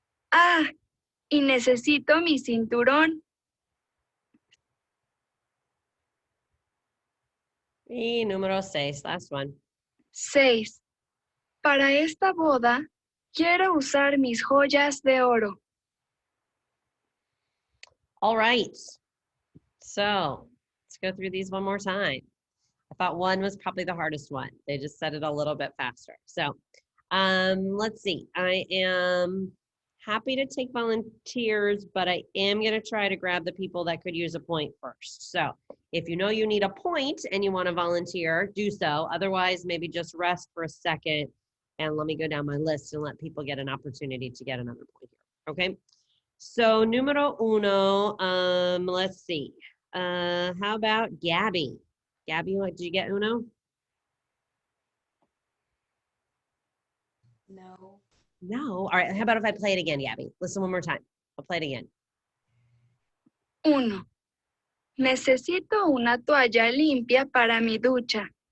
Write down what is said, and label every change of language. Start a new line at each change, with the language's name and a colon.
Spanish: Ah, y necesito mi cinturón. Y número seis,
English: last one. 6.
Spanish: Para esta boda, quiero usar mis joyas de oro.
English: All right. So let's go through these one more time. I thought one was probably the hardest one. They just said it a little bit faster. So let's see. I am happy to take volunteers, but I am going to try to grab the people that could use a point first. So if you know you need a point and you want to volunteer, do so. Otherwise, maybe just rest for a second and let me go down my list and let people get an opportunity to get another point here. Okay. So
Spanish: numero uno,
English: let's see. How about Gabby? Gabby, what did you get, uno? No. No. All right. How about if I play it again, Gabby? Listen one more time. I'll play it again. 1.
Spanish: Necesito una toalla limpia para mi ducha.